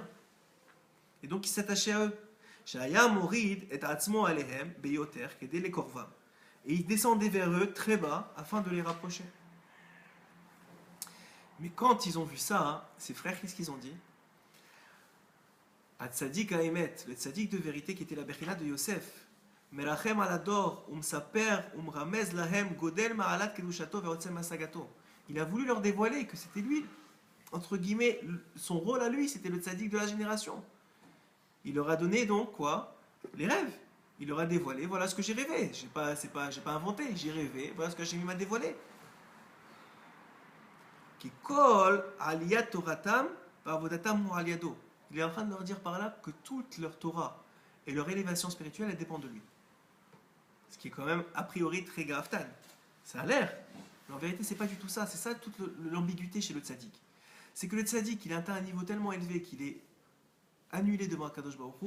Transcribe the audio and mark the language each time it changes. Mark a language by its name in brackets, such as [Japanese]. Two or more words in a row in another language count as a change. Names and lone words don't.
[French] Et donc il s'attachait à eux. Et il descendait vers eux très bas afin de les rapprocher. Mais quand ils ont vu ça, ces frères, qu'est-ce qu'ils ont dit? [Hebrew] צדיק האמת, [French] le tzadik de vérité qui était la Bechina de Yosef. [Hebrew] מרחם על הדור ומספר ומרמז להם גודל מעלת קדושתו ועוצם השגתו. [French] Il a voulu leur dévoiler que c'était lui, entre guillemets, son rôle à lui, c'était le tzadik de la génération. Il leur a donné donc quoi? Les rêves. Il leur a dévoilé, voilà ce que j'ai rêvé. J'ai pas inventé, j'ai rêvé, voilà ce que Hachem m'a dévoilé. [Hebrew] כי כל עליית תורתם ועבודתם עליו. [French] Il est en train de leur dire par là que toute leur Torah et leur élévation spirituelle, elle dépend de lui. Ce qui est quand même, a priori, très grave. Ça a l'air. Mais en vérité, c'est pas du tout ça. C'est ça toute l'ambiguïté chez le tzaddik. C'est que le tzaddik, il a atteint un niveau tellement élevé qu'il est annulé devant [Hebrew] הקדוש ברוך הוא.